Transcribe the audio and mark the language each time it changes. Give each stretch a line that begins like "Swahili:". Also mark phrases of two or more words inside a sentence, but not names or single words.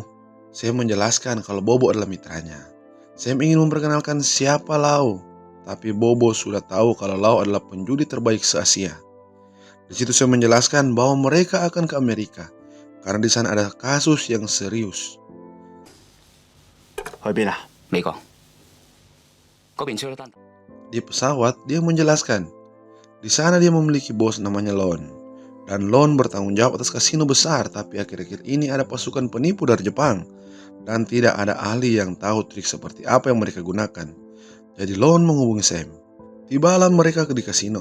Indonesian: Sam menjelaskan kalau Bobo adalah mitranya. Sam ingin memperkenalkan siapa Lau, tapi Bobo sudah tahu kalau Lau adalah penjudi terbaik se-Asia. Di situ Sam menjelaskan bahwa mereka akan ke Amerika karena di sana ada kasus yang serius.
Cantonese: 去邊啊？美國嗰邊出咗單。
Indonesian: Di pesawat, dia menjelaskan di sana dia memiliki bos namanya Lon. Dan Lon bertanggung jawab atas kasino besar, tapi akhir-akhir ini ada pasukan penipu dari Jepang. Dan tidak ada ahli yang tahu trik seperti apa yang mereka gunakan. Jadi Lon menghubungi Sam. Tibalah mereka di kasino.